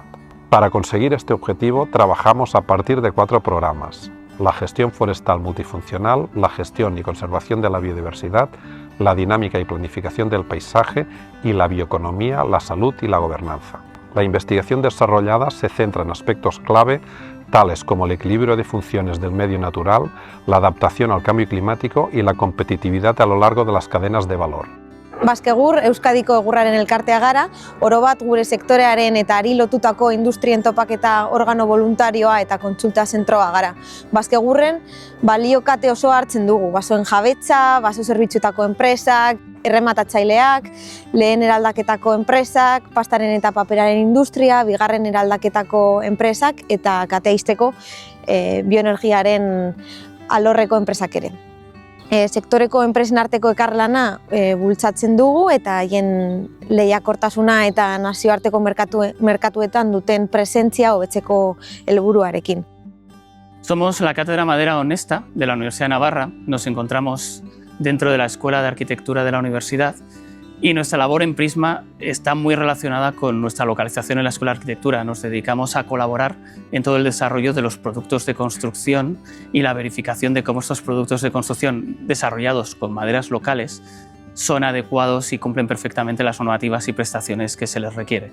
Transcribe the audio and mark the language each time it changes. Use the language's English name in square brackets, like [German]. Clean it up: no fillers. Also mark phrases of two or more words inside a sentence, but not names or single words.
[Spanish] Para conseguir este objetivo, trabajamos a partir de 4 programas: la gestión forestal multifuncional, la gestión y conservación de la biodiversidad, la dinámica y planificación del paisaje y la bioeconomía, la salud y la gobernanza. La investigación desarrollada se centra en aspectos clave tales como el equilibrio de funciones del medio natural, la adaptación al cambio climático y la competitividad a lo largo de las cadenas de valor. [Basque] Baskegur, Euskadiko egurraren elkartea gara, orobat gure sektorearen eta ari lotutako industrien topaketa organo voluntarioa eta kontsulta zentroa gara. Baskegurren baliokate oso hartzen dugu, basoen jabetza, baso zerbitzutako enpresak, errematatzaileak, lehen eraldaketako enpresak, pastaren eta paperaren industria, bigarren eraldaketako enpresak eta kateisteko bioenergiaren alorreko enpresak ere. Sektoreko enpresen arteko ekarlana bultzatzen dugu eta haien lehiakortasuna eta nazioarteko merkatuetan duten presentzia hobetzeko helburuarekin. [Spanish] Somos la Cátedra Madera Honesta de la Universidad de Navarra. Nos encontramos dentro de la Escuela de Arquitectura de la universidad y nuestra labor en Prisma está muy relacionada con nuestra localización en la Escuela de Arquitectura. Nos dedicamos a colaborar en todo el desarrollo de los productos de construcción y la verificación de cómo estos productos de construcción desarrollados con maderas locales son adecuados y cumplen perfectamente las normativas y prestaciones que se les requiere.